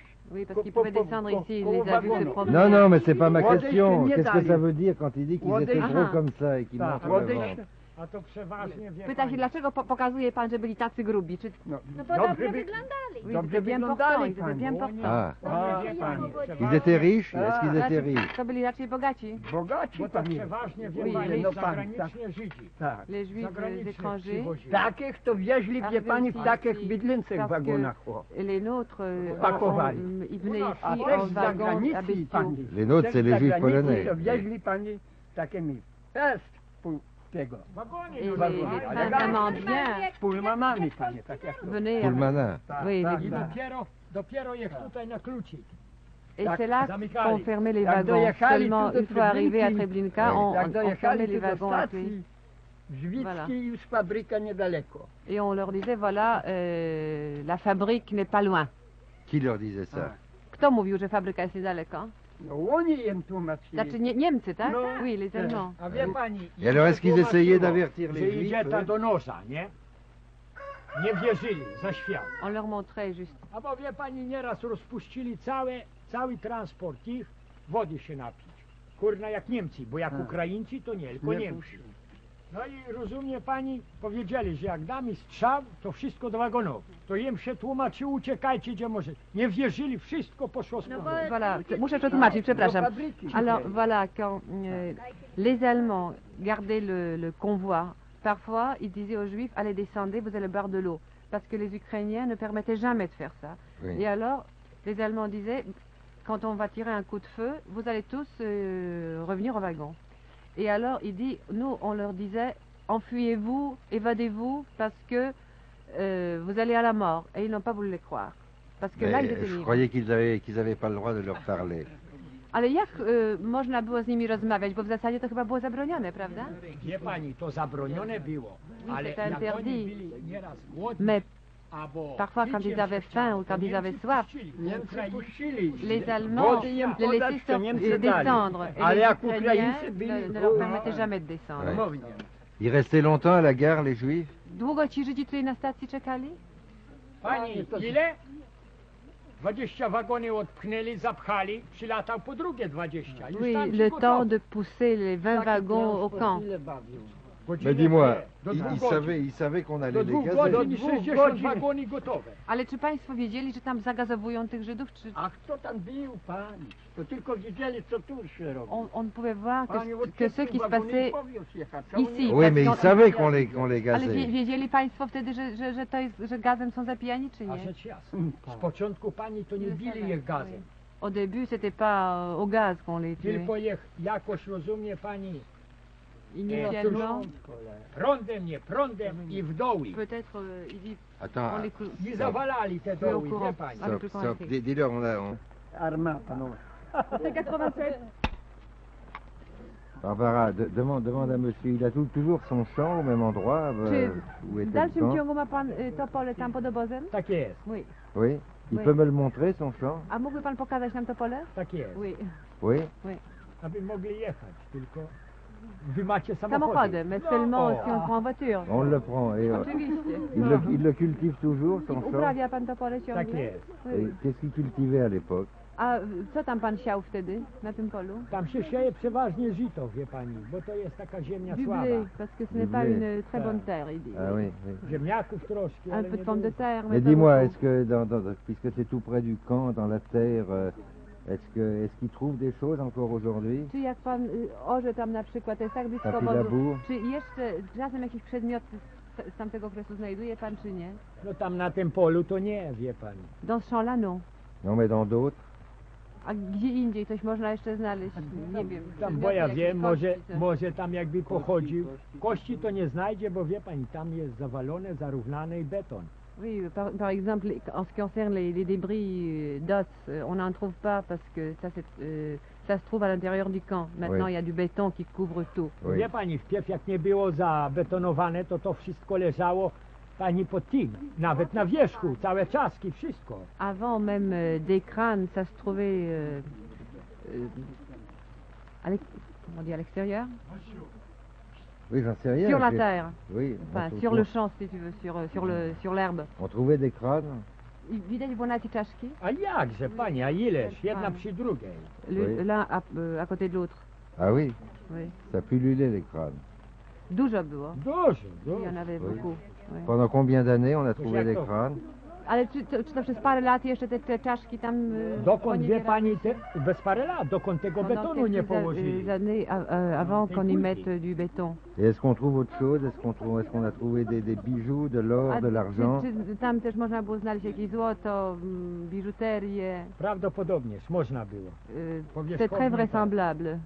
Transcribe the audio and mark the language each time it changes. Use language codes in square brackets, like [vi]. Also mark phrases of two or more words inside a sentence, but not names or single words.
[fr] Oui, parce Po- qu'ils po- pouvaient po- descendre po- ici, il po les a vus se [pl] wagonu. [fr] promener. Non, non, mais c'est pas ma [pl] Młodej [fr] question. [pl] się nie [fr] Qu'est-ce que [pl] dali. [fr] ça veut dire quand il dit qu'ils [pl] Młodej- [fr] étaient gros [pl] Aha. [fr] comme ça et qu'ils [pl] Tak, [fr] montrent le [pl] młodej [fr] ventre? [pl] się, A to przeważnie wie Pyta się, pani. dlaczego pokazuje pan, że byli tacy grubi? Czy no, No bo dobrze wy- wyglądali. [fr] oui, [pl] Dobrze [fr] ils étaient bien [pl] wyglądali [fr] portants, ils étaient [pl] pani. [fr] bien [pl] O [fr] portants. [pl] nie, [fr] Ah, [pl] to wie pani. [fr] ils étaient riches? Ah. Est-ce qu'ils étaient [pl] Znaczy, [fr] riches? [pl] to byli raczej bogaci. bogaci Bo to pani. przeważnie wie [fr] Oui, [pl] pani, no pan, zagranicznie Żydzi. Tak. [fr] Les Juifs [pl] Zagranicznych [fr] étrangers. [pl] przywozili. Takich to wieźli, wie pani, w takich bydlęcych [fr] Parce que [pl] wagonach. o. [fr] les nôtres, [pl] Pakowali. [fr] ils venaient [pl] A [fr] ici [pl] też [fr] en [pl] z [fr] wagons à [pl] zagranicy [fr] bestiaux. [pl] pani. [fr] Les nôtres, [pl] Też [fr] c'est [pl] z [fr] les Juifs [pl] zagranicy [fr] polonais. [pl] To wieźli pani takimi tego. Wagonie, [fr] Et [pl] no, [fr] les [pl] wagonie. [fr] femmes vraiment bien [pl] Pulmanami pani, tak jak to. [fr] venaient. [pl] Pullmana. [fr] Oui, [pl] tak, [fr] les- [pl] tak. Dopiero je tutaj na klucik. [fr] et [pl] Tak, [fr] c'est là [pl] zamykali. [fr] qu'on fermait les [pl] Jak [fr] wagons. [pl] dojechali [fr] Seulement [pl] tu do [fr] une fois arrivé à [pl] Treblinki, [fr] Treblinka, on [pl] Jak [fr] fermait [pl] dojechali [fr] les [pl] tu do [fr] wagons à clé. [pl] stacji Żwickiej, [fr] Voilà. [pl] już fabryka niedaleko. [fr] Et on leur disait, voilà, la fabrique n'est pas loin. Qui leur disait ça? [pl] Kto mówił, że fabryka jest niedaleko? No oni im tłumaczyli. Znaczy Niemcy, tak? No. [fr] Oui, les Allemands. [pl] A wie pani... [fr] Et alors, est-ce qu'ils essayaient d'avertir [pl] Że [fr] les [pl] idzie [fr] Juifs? [pl] ta [fr] eux? [pl] do nosa, nie? Nie wierzyli za świat. [fr] On leur montrait juste. [pl] A bo wie pani, nieraz rozpuścili cały transport ich, wody się napić. Kurna jak Niemcy, bo jak A. Ukraińcy to nie, tylko Nie Niemcy. puścili. No i rozumie pani, powiedzieli, że jak damy strzał, to wszystko do wagonów. To im się tłumaczy, uciekajcie gdzie może. Nie wierzyli, wszystko poszło z No bo powrotem. Voilà, muszę przetłumaczyć, przepraszam. Do fabryki. [fr] Alors voilà, quand les Allemands gardaient le convoi, parfois ils disaient aux Juifs, allez descendez, vous allez boire de l'eau. Parce que les Ukrainiens ne permettaient jamais de faire ça. Oui. Et alors, les Allemands disaient, quand on va tirer un coup de feu, vous allez tous revenir au wagon. Et alors, il dit, nous, on leur disait, enfuyez-vous, évadez-vous, parce que vous allez à la mort. Et ils n'ont pas voulu les croire. Parce que là, ils Mais étaient je libres. croyais qu'ils avaient pas le droit de leur parler. [pl] Ale jak można było z nimi rozmawiać, bo w zasadzie to chyba było zabronione, prawda? Wie pani, to zabronione było. Ale [fr] c'est [pl] jak oni [fr] interdit. [pl] byli nieraz głodni, [fr] Mais [pl] albo [fr] parfois, quand [pl] pić [fr] ils avaient [pl] się [fr] faim [pl] chciało, [fr] ou quand [pl] to [fr] ils avaient [pl] Niemcy [fr] soif, [pl] puścili. Niemcy Ukraińcy puścili. [fr] les Allemands [pl] Wody im [fr] les [pl] podać, [fr] laissaient [pl] to Niemcy dali. [fr] descendre. Et [pl] Ale [fr] les [pl] jak [fr] Ukrainiens [pl] Ukraińcy byli, [fr] ne leur permettaient jamais de descendre. Ouais. [pl] Mownie. [fr] Ils restaient longtemps à la gare, les Juifs? [pl] Długo ci Żydzi tutaj na stacji czekali? Pani, ile? 20 wagony odpchnęli, zapchali, przylatał po drugie 20. Już [fr] Oui, [pl] tam [fr] le [pl] się [fr] temps de pousser les 20 wagons au camp. [pl] Ile bawił. [fr] Mais dis-moi, [pl] do [fr] il, [pl] dwóch [fr] il [pl] godzin. [fr] savait, il savait qu'on [pl] Do [fr] allait les [pl] 2 [fr] gazer. [pl] godzin i Do 60 dwóch godzin. wagoni gotowe. Ale czy państwo wiedzieli, że tam zagazowują tych Żydów? Czy A kto tam był, pani? To tylko widzieli, co tu się robi. [fr] on pouvait voir [pl] Pani, [fr] que ce qui se passait ici? Oui, mais il Parce savait qu'on- qu'on les [pl] Ale [fr] gazait. [pl] wiedzieli państwo wtedy, że gazem są zabijani, czy A nie? rzecz jasna. Z początku pani to nie bili ich gazem. [fr] Au début, c'était pas au gaz qu'on les tuait. [pl] Tylko ich jakoś rozumie pani [fr] Initialement, [pl] prądem, nie prądem i w doły. [fr] peut-être, il dit, on Attends, les clou- [pl] I zawalali te [fr] au [pl] doły, wie [fr] courant. [pl] pani. [fr] Avec le stop, courant stop. électrique. Dis-leur, on... [pl] Armata, no. [fr] C'est 87. Barbara, demande à monsieur, il a toujours son champ au même endroit où [pl] W [fr] était le [pl] dalszym [fr] camp? [pl] ciągu ma pan to pole tam pod obozem? Tak jest, [fr] Oui. Oui. Il Oui. peut me le montrer, son champ? [pl] A mógłby pan pokazać nam to pole? tak jest. [fr] Oui. Oui. [pl] Aby mogli jechać, tylko wy macie samochody. Samochodem, [fr] mais seulement [pl] o. [fr] si on prend en voiture. On le prend. Et, [pl] Oczywiście. [fr] il le cultive toujours, son champ? [pl] Uprawia pan to pole Tak ciągle? jest. [fr] Et Oui. qu'est-ce qu'il cultivait à l'époque? [pl] A co tam pan siał wtedy, na tym polu? Tam się sieje przeważnie żyto, wie pani, bo to jest taka ziemia [fr] Du [pl] słaba. [fr] blé, parce que ce n'est pas blé. une très bonne terre, il dit. Ah oui, oui. [pl] Ziemniaków troszkę, [fr] Un [pl] ale [fr] peu de [pl] nie [fr] pomme de [pl] dużo. [fr] terre, mais Mais pas dis-moi, beaucoup. est-ce que, puisque c'est tout près du camp, dans la terre, est-ce qu'il trouve des choses encore aujourd'hui? [pl] Czy jak pan orze tam na przykład, to jest tak blisko Taki obozu, [fr] labour? [pl] czy jeszcze czasem jakieś przedmioty z tamtego okresu znajduje pan, czy nie? No tam na tym polu to nie, wie pani. [fr] Dans ce champ-là, non. Non, mais dans d'autres? [pl] A gdzie indziej coś można jeszcze znaleźć? Nie wiem. Tam, bo przedmioty, ja jakieś wiem, może, kości, co? może tam jakby pochodził. Kości to nie znajdzie, bo wie pani, tam jest zawalone, zarównane i beton. [fr] Oui, par exemple, en ce qui concerne les débris d'os, on n'en trouve pas parce que ça se trouve à l'intérieur du camp. Maintenant, Oui. il y a du béton qui couvre tout. Oui. [pl] Wie pani, wpierw jak nie było zabetonowane, to wszystko leżało pani pod tym, nawet na wierzchu, całe czaski, wszystko. [fr] Avant même des crânes, ça se trouvait comment on dit, à l'extérieur, Oui, j'en sais rien. sur la j'ai- terre, Oui. enfin on sur trou- le champ si tu veux, sur l'herbe. On trouvait des crânes. [pl] I widać było na ci czaszki, A jakże pani, a ileż, jedna przy drugiej. [fr] Oui. l'un à côté de l'autre. Ah oui, Oui. ça pullulait les crânes. [pl] Dużo było. Dużo, [fr] Il y [pl] dużo. [fr] en avait Oui. beaucoup. Oui. Pendant combien d'années on a trouvé [pl] jak [fr] des [pl] to? [fr] crânes? [pl] Ale czy to przez parę lat jeszcze te czaszki tam Dokąd, wie poniewierały pani, się? bez parę lat, dokąd tego [fr] Pendant [pl] betonu nie [fr] quelques [pl] położyli. [fr] années avant Des qu'on y pouilles. mette du béton. Et est-ce qu'on trouve autre chose? Est-ce qu'on a trouvé des bijoux, de l'or, [pl] A [fr] de l'argent? [pl] czy tam też można było znaleźć jakieś złoto, biżuterię? Prawdopodobnież, można było. [fr] C'est [pl] Powierzchownie [fr] très [pl] tak. [fr] vraisemblable.